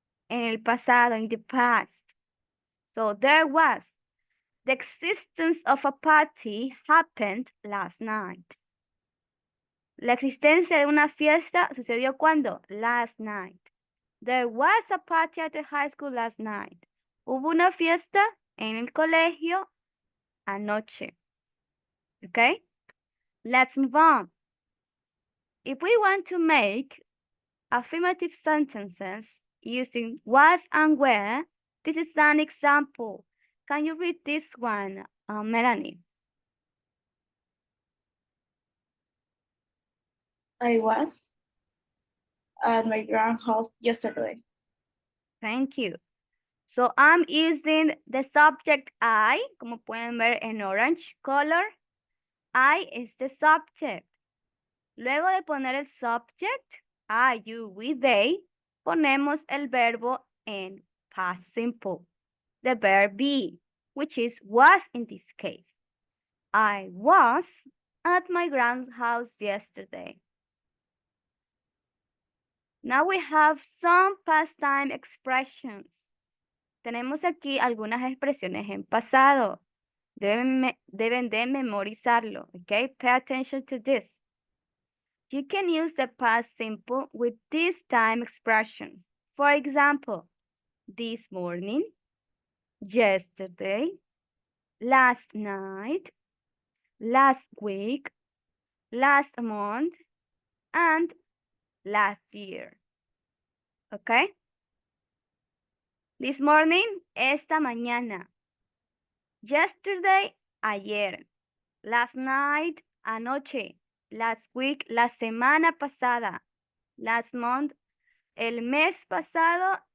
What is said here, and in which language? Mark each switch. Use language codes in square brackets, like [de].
[es] En el pasado, [en] in the past. So there was. The existence of a party happened last night. [es] La existencia de una fiesta sucedió cuando? [en] Last night. There was a party at the high school last night. [es] Hubo una fiesta en el colegio anoche. [en] Okay? Let's move on. If we want to make affirmative sentences using was and where, this is an example. Can you read this one, Melanie? I was at my grandhouse yesterday. Thank you. So I'm using the subject I, [es] como pueden ver en [en] orange color. I is the subject. [es] Luego de poner el [en] subject, I, you, we, they, [es] ponemos el verbo en [en] past simple. The verb be, which is was in this case. I was at my grand's house yesterday. Now we have some past time expressions. [es] Tenemos aquí algunas expresiones en pasado. Deben de memorizarlo, [en] okay? Pay attention to this. You can use the past simple with these time expressions. For example, this morning, yesterday, last night, last week, last month, and last year. Okay? This morning, [es] esta mañana. [en] Yesterday, [es] ayer. [en] Last night, [es] anoche. [en] Last week, [es] la semana pasada. [en] Last month, [es] el mes pasado.